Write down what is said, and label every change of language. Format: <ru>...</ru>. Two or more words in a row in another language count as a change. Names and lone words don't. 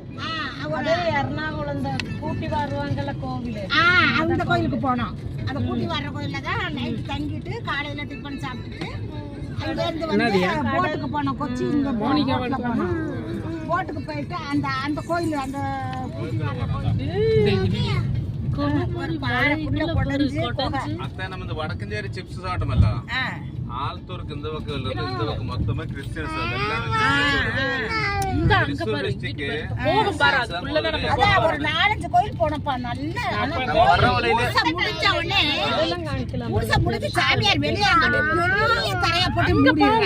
<ta>அதே எர்ணாகுளம் கூட்டி வருவாங்கல்ல கோவில். அந்த கோயிலுக்கு போனோம். அந்த கூட்டி வர்ற கோயில்ல தான் நைட் தங்கிட்டு காலையில டிஃபன் சாப்பிட்டுட்டு அங்க இருந்து வந்து போட்டுக்கு போனோம். கொச்சி இந்த போட்டுக்கு போனோம். போட்டுக்கு போயிட்டு அந்த கோயில் அந்த கூட்டி வர்ற கோயில்</ta> <ml>അത്ത നമ്മ വടക്കഞ്ചേരി ചിപ്സ് സാട്ടുമല്ലോ.</ml> <ta>ആലത്തൂർക്ക് இந்த பக்கம் இல்ல இந்த பக்கம் மொத்தமா</ta> <en>Christians district</en> <ta>போகும் பாரு அதுக்குள்ள நம்ம அத ஒரு 4-5 கோயில் போனப்பா. நல்ல முடிச்ச உடனே முடிச்சு சாமியார் வெளியே பெரிய தரையா போட்டு மூடிடுறாங்க.</ta>